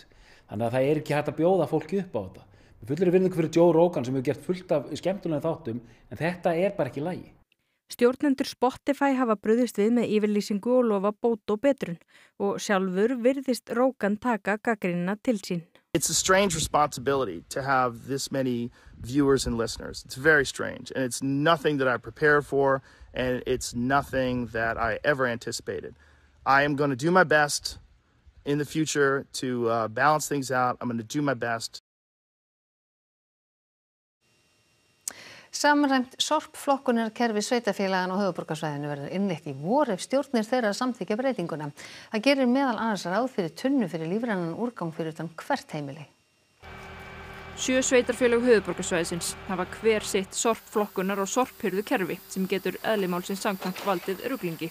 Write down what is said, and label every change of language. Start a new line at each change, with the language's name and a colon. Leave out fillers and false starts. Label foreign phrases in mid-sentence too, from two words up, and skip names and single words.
Icelandic: Þannig að það er ekki hægt að bjóða fólki upp á þetta. Við fullir virðingu fyrir Joe Rogan sem hefur gert fullt af skemmtulegum þáttum en þetta er bara ekki í lagi. Stjórnendur Spotify hafa brugðist við með yfirlýsingu og lofa bót og betrun og sjálfur virðist Rogan taka gagnrýnina til sín.
English: It's a strange responsibility to have this many viewers and listeners. It's very strange and it's nothing that I prepared for and it's nothing that I ever anticipated. I am going to do my best in the future to balance things out. I'm going to do my best.
Icelandic: Samræmt sorpflokkunarkerfi sveitarfélagana á höfuðborgarsvæðinu verður innleitt í vor ef stjórnir þeirra samþykkja breytinguna. Það gerir meðal annars ráð fyrir tunnu fyrir lífrænan úrgang fyrir utan hvert heimili. 7 sveitarfélög höfuðborgarsvæðisins hafa hver sitt sorpflokkunar- og sorphirðukerfi sem getur eðli málsins samkvæmt valdið ruglingi.